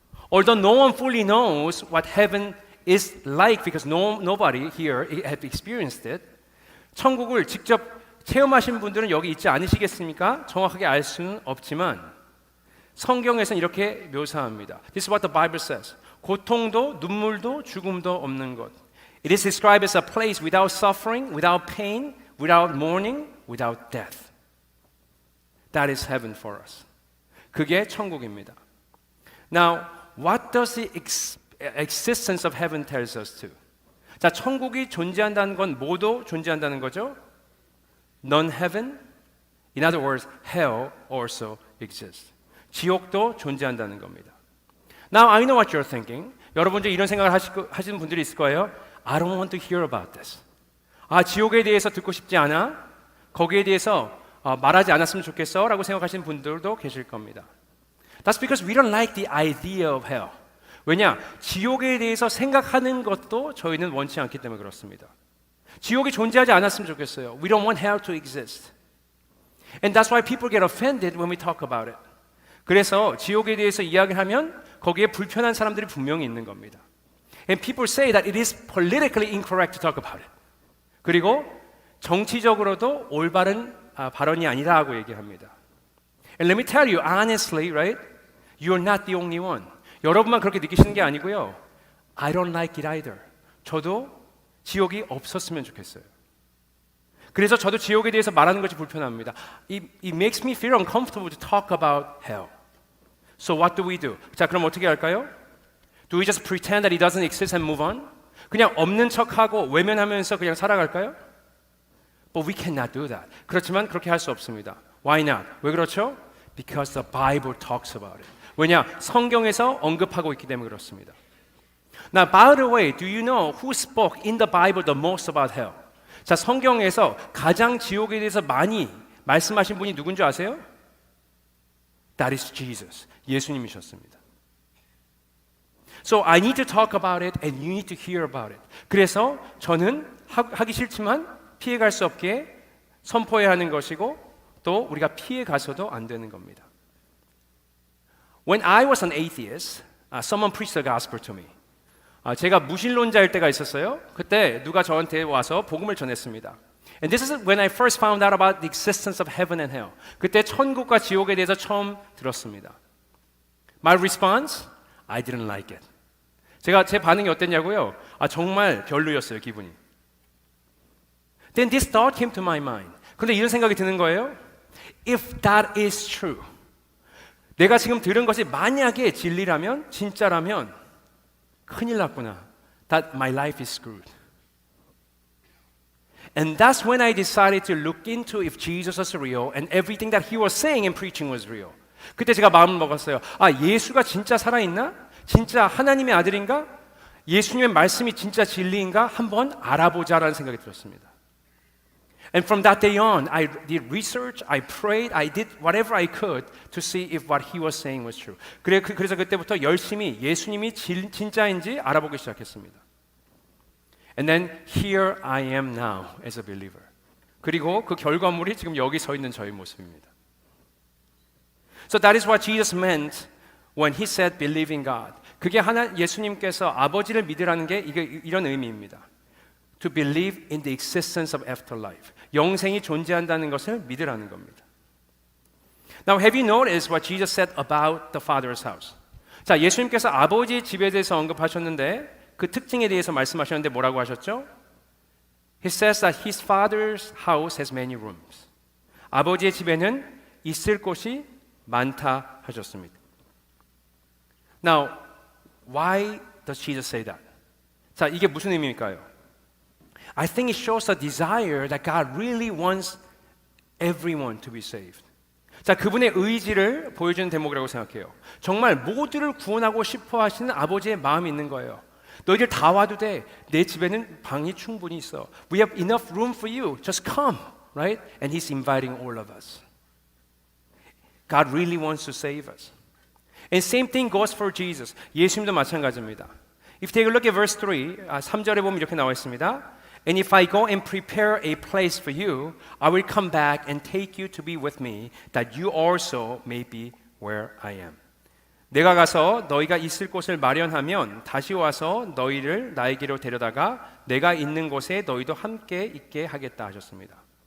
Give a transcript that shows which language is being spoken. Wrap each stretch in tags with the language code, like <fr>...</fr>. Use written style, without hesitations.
<en>Although no one fully knows what heaven is like because nobody here have experienced it.</en> <ko>천국을 직접 체험하신 분들은 여기 있지 않으시겠습니까? 정확하게 알 수는 없지만 성경에서는 이렇게 묘사합니다.</ko> <en>This is what the Bible says.</en> <ko>고통도 눈물도 죽음도 없는 것.</ko> <en>It is described as a place without suffering, without pain, without mourning, without death. That is heaven for us.</en> <ko>그게 천국입니다.</ko> <en>Now, what does the existence of heaven tells us to?</en> <ko>자, 천국이 존재한다는 건 뭐도 존재한다는 거죠?</ko> <en>Non-heaven, in other words, hell also exists.</en> <ko>지옥도 존재한다는 겁니다.</ko> <en>Now, I know what you're thinking.</en> <ko>여러분 중 이런 생각을 하시는 분들이 있을 거예요.</ko> <en>I don't want to hear about this.</en> <ko>아, 지옥에 대해서 듣고 싶지 않아? 거기에 대해서 말하지 않았으면 좋겠어? 라고 생각하시는 분들도 계실 겁니다.</ko> <en>That's because we don't like the idea of hell.</en> <ko>왜냐? 지옥에 대해서 생각하는 것도 저희는 원치 않기 때문에 그렇습니다. 지옥이 존재하지 않았으면 좋겠어요.</ko> <en>We don't want hell to exist. And that's why people get offended when we talk about it.</en> <ko>그래서 지옥에 대해서 이야기하면 거기에 불편한 사람들이 분명히 있는 겁니다.</ko> <en>And people say that it is politically incorrect to talk about it.</en> <ko>그리고 정치적으로도 올바른 발언이 아니라고 얘기합니다.</ko> <en>And let me tell you honestly, right? You're not the only one.</en> <ko>여러분만 그렇게 느끼시는 게 아니고요.</ko> <en>I don't like it either.</en> <ko>저도 지옥이 없었으면 좋겠어요. 그래서 저도 지옥에 대해서 말하는 것이 불편합니다.</ko> <en>It makes me feel uncomfortable to talk about hell. So what do we do?</en> <ko>자, 그럼 어떻게 할까요?</ko> <en>Do we just pretend that it doesn't exist and move on?</en> <ko>그냥 없는 척하고 외면하면서 그냥 살아갈까요?</ko> <en>But we cannot do that.</en> <ko>그렇지만 그렇게 할 수 없습니다.</ko> <en>Why not?</en> <ko>왜 그렇죠?</ko> <en>Because the Bible talks about it.</en> <ko>왜냐? 성경에서 언급하고 있기 때문에 그렇습니다.</ko> <en>Now, by the way, do you know who spoke in the Bible the most about hell?</en> <ko>자, 성경에서 가장 지옥에 대해서 많이 말씀하신 분이 누군지 아세요?</ko> <en>That is Jesus.</en> <ko>예수님이셨습니다.</ko> <en>So I need to talk about it and you need to hear about it.</en> <ko>그래서 저는 하기 싫지만 피해갈 수 없게 선포해야 하는 것이고 또 우리가 피해가서도 안 되는 겁니다.</ko> <en>When I was an atheist, someone preached the gospel to me.</en> <ko>제가 무신론자일 때가 있었어요. 그때 누가 저한테 와서 복음을 전했습니다.</ko> <en>And this is when I first found out about the existence of heaven and hell.</en> <ko>그때 천국과 지옥에 대해서 처음 들었습니다.</ko> <en>My response? I didn't like it.</en> <ko>제 반응이 어땠냐고요? 정말 별로였어요, 기분이.</ko> <en>Then this thought came to my mind.</en> <ko>그런데 이런 생각이 드는 거예요.</ko> <en>If that is true.</en> <ko>내가 지금 들은 것이 만약에 진리라면, 진짜라면 큰일 났구나.</ko> <en>That my life is screwed. And that's when I decided to look into if Jesus was real and everything that he was saying and preaching was real.</en> <ko>그때 제가 마음을 먹었어요. 예수가 진짜 살아있나? 진짜 하나님의 아들인가? 예수님의 말씀이 진짜 진리인가? 한번 알아보자라는 생각이 들었습니다.</ko> <en>And from that day on, I did research, I prayed, I did whatever I could to see if what he was saying was true.</en> <ko>그래서 그때부터 열심히 예수님이 진짜인지 알아보기 시작했습니다.</ko> <en>And then here I am now as a believer.</en> <ko>그리고 그 결과물이 지금 여기 서 있는 저의 모습입니다.</ko> <en>So that is what Jesus meant when he said believe in God.</en> <ko>그게 예수님께서 아버지를 믿으라는 게 이런 의미입니다.</ko> <en>To believe in the existence of afterlife.</en> <ko>영생이 존재한다는 것을 믿으라는 겁니다.</ko> <en>Now, have you noticed what Jesus said about the Father's house?</en> <ko>자, 예수님께서 아버지의 집에 대해서 언급하셨는데 그 특징에 대해서 말씀하셨는데 뭐라고 하셨죠?</ko> <en>He says that his Father's house has many rooms.</en> <ko>아버지의 집에는 있을 곳이 많다 하셨습니다.</ko> <en>Now, why does Jesus say that?</en> <ko>자, 이게 무슨 의미일까요?</ko> <en>I think it shows a desire that God really wants everyone to be saved.</en> <ko>자, 그분의 의지를 보여주는 대목이라고 생각해요. 정말 모두를 구원하고 싶어 하시는 아버지의 마음이 있는 거예요. 너희들 다 와도 돼. 내 집에는 방이 충분히 있어.</ko> <en>We have enough room for you. Just come, right? And He's inviting all of us. God really wants to save us. And same thing goes for Jesus.</en> <ko>예수님도 마찬가지입니다.</ko> <en>If you take a look at verse 3,</en> <ko>3절에 보면 이렇게 나와 있습니다.</ko> <en>And if I go and prepare a place for you, I will come back and take you to be with me, that you also may be where I am.</en> <ko>내가 가서 너희가 있을 곳을 마련하면 다시 와서 너희를 나에게로 데려다가 내가 있는 곳에 너희도 함께 있게 하겠다 하셨습니다.</ko>